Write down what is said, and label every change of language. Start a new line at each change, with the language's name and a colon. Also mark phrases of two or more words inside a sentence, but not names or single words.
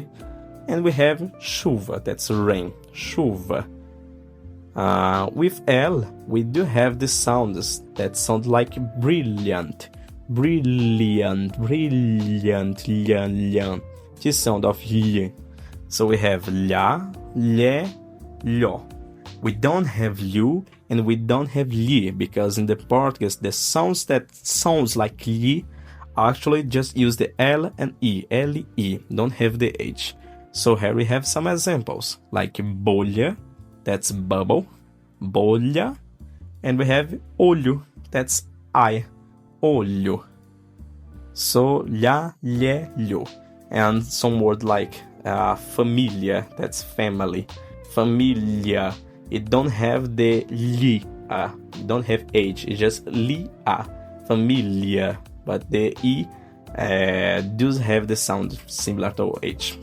English: And we have chuva, that's rain, chuva. With L, we do have the sounds that sound like brilliant, brilliant, brilliant, lian. The sound of y. So we have la, le, lo. We don't have lu and we don't have li because in the Portuguese the sounds that sounds like li actually just use the L and E, L-E, don't have the H. So here we have some examples like bolha, that's bubble, bolha, and we have olho, that's eye, olho. So la, le, lo. And some word like familia, that's family, familia. It don't have the li, don't have H, it's just li, familia. But the E does have the sound similar to H.